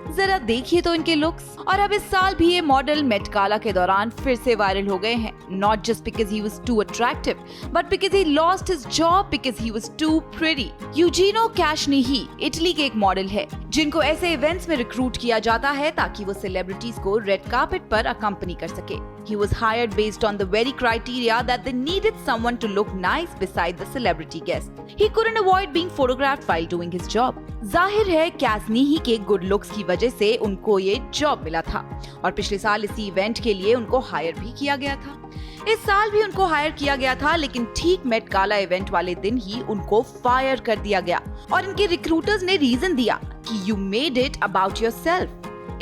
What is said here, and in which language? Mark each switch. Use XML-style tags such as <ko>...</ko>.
<hi>जरा देखिए तो इनके लुक्स। और अब इस साल भी ये मॉडल मेट गाला के दौरान फिर से वायरल हो गए हैं,</hi> <en>Not just because he was too attractive but because he lost his job because he was too pretty.</en> <hi>यूजीनो कैशनीही Italy के एक मॉडल है जिनको ऐसे इवेंट्स में रिक्रूट किया जाता है ताकि वो सेलिब्रिटीज को रेड कार्पेट पर अकम्पनी कर सके।</hi> <en>He was hired based on the very criteria that they needed someone to look nice beside the celebrity guest. He couldn't avoid being photographed while doing his job.</en> <hi>जाहिर है कैशनीही के good looks की वजह से उनको ये जॉब मिला था और पिछले साल इसी इवेंट के लिए उनको हायर भी किया गया था। इस साल भी उनको हायर किया गया था, लेकिन ठीक मेट गाला इवेंट वाले दिन ही उनको फायर कर दिया गया और इनके रिक्रूटर्स ने रीजन दिया कि</hi> <en>You made it about yourself.</en>